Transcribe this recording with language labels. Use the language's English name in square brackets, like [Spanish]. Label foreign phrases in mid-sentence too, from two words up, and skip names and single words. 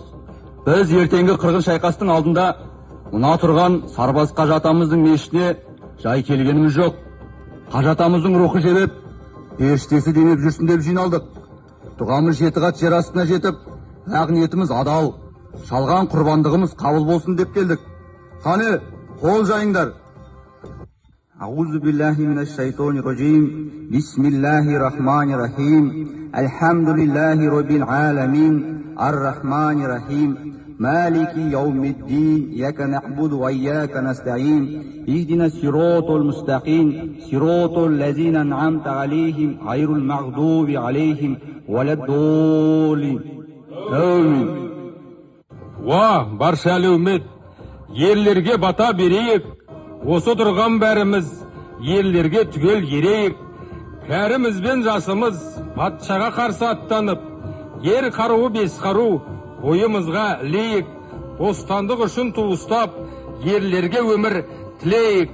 [Kazakh] Біз ертеңгі қырғын шайқастың алдында, мына тұрған сарбаз қажатамыздың мешітіне жай келгеніміз жоқ. Қажатамыздың рухы жебеп, періштесі демеп жүрсін деп жиналдық. Дұғамыз 7 қат жер астына жетіп, ақ ниетіміз адал, шалған құрбандығымыз қабыл болсын деп келдік. Қане, қол жайыңдар. [Arabic] أعوذ بالله من الشيطان الرجيم. بسم الله الرحمن الرحيم. الحمد لله رب العالمين. الرحمن الرحيم. مالك يوم الدين. إياك نعبد وإياك نستعين. اهدنا الصراط المستقيم. صراط الذين أنعمت عليهم. غير المغضوب عليهم ولا الضالين. Амин. [Kazakh] Уа, барша әлеумет, ерлерге бата берейік. Осы тұрған бәріміз ерлерге түгел ерейік. Кәріміз бен жасымыз патшаға қарсы аттанып, ер қаруы 5 қару бойымызға ілейік. Бостандық үшін туыстап, ерлерге өмір тілейік.